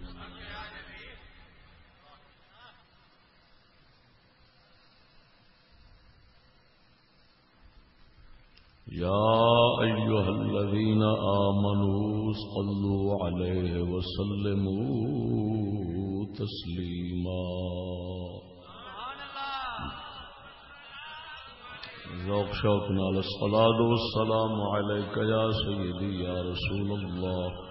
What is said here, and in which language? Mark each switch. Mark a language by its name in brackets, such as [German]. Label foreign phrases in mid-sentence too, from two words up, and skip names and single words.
[Arabic] يا أيها الذين آمنوا صلوا عليه وسلموا تسليما [Punjabi] ذوق شوق نال [Arabic] الصلاة والسلام عليك يا سيدي يا رسول الله